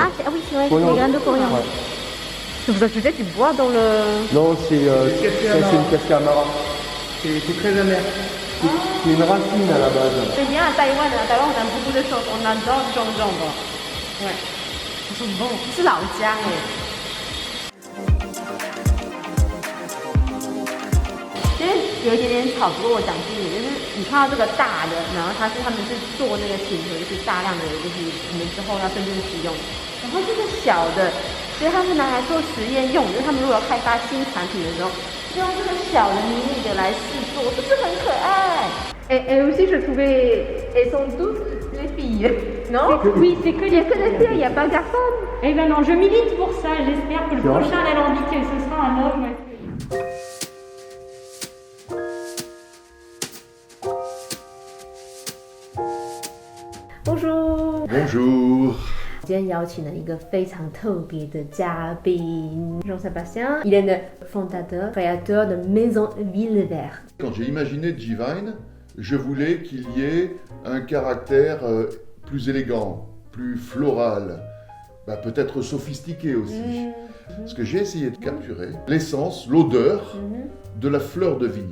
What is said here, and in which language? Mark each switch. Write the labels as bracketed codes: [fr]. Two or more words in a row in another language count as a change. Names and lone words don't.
[fr] Ah oui, c'est vrai, les graines de coriandre. Ouais. Vous ajoutez du bois dans le... Non, c'est une cascamara. C'est très amer. C'est une racine à la base. C'est bien à Taïwan on aime beaucoup de choses, on adore ce genre. Ouais. C'est bon, c'est 老姜哎。 [zh] 其实有一点点吵，不过我讲清楚，就是你看到这个大的，然后他们是做那个琴盒，就是大量的，就是我们之后要真正使用。然后这个小的，所以他们拿来做实验用，就是他们如果要开发新产品的时候，就用这个小的迷你的来试做，是不是很可爱？ [fr] Et aussi, je trouvais, elles sont toutes les filles. filles. Non? Oui, c'est que Il n'y a les que des filles, il n'y a pas de garçons. Eh ben non, je milite pour ça. J'espère que le C'est vrai prochain alambiqué, ce sera un homme. Bonjour。 Bonjour. [zh] 今天邀请了一个非常特别的嘉宾 ，Jean-Sébastien. [fr] Il est le fondateur, créateur de Maison Villevert. Quand j'ai imaginé G-Vine, je voulais qu'il y ait un caractère plus élégant, plus floral, peut-être sophistiqué aussi. Parce que j'ai essayé de capturer l'essence, l'odeur de la fleur de vigne.